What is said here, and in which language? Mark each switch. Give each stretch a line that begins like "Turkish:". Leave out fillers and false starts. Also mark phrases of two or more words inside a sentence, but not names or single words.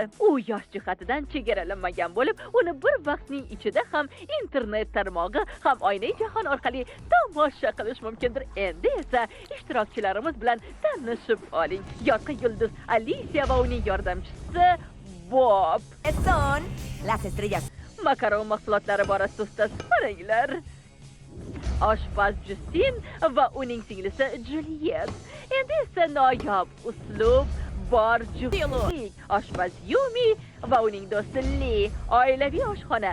Uzbek: U yosh jihatidan chegaralanmagan bo'lib, uni bir vaqtning ichida ham internet tarmog'i, ham oynai jahon orqali tomosha qilish mumkindir. Endi esa ishtirokchilarimiz bilan tanishib oling. Yorqin yulduz Alicia va uning yordamchisi Bob.
Spanish: Son las estrellas.
Uzbek: Makaron mahsulotlari borasida ustoz qaranglar. Oshpaz Justin va uning singlisi Juliet. Endi esa noyob uslub bor juftlik. Oshpaz Yumi va uning do'sti Lee. Oilaviy oshxona.